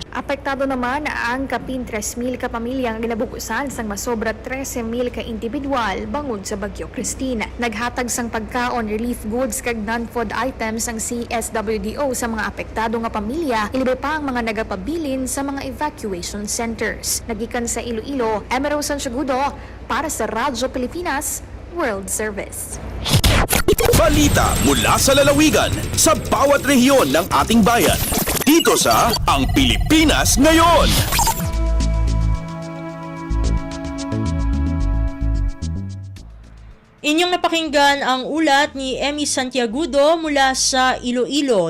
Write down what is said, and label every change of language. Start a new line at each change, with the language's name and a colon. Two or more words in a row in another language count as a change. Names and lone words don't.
Hiligaynon: Apektado naman ang kapin 3,000 ka pamilyang ginabukusan sang masobra 13,000 ka individual bangod sa Bagyo Christine. Naghatag sang pagkaon,
English: relief goods
Hiligaynon: kag
English: non-food items
Hiligaynon: ang CSWDO sa mga apektado nga pamilya, ilibe pa ang mga nagapabilin sa mga
English: evacuation centers.
Hiligaynon: Nagikan sa Iloilo, Emero Sansugudo para sa Radyo Pilipinas World Service.
Filipino: Balita mula sa lalawigan sa bawat rehiyon ng ating bayan. Dito sa Ang Pilipinas Ngayon. Inyong napakinggan ang ulat ni Emmy Santiagudo mula sa Iloilo.